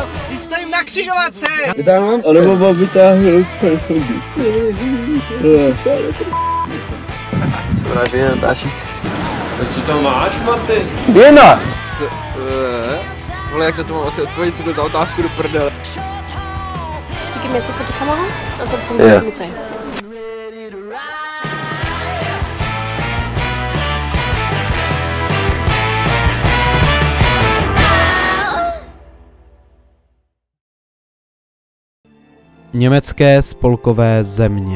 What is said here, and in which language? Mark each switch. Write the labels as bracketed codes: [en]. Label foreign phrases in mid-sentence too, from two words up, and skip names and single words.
[cs] Teď stojím na křižovatce. Vytáhnu A nebo mám vytáhnout své soudy. Vraží, Natáši. Co tam máš, Marty? Věna! Vole, jak na to mám asi odpovědět, co to za otázku do prdele. [de] Gib mir jetzt bitte die Kamera, ansonsten muss ich mitzeigen. [cs] Německé spolkové země.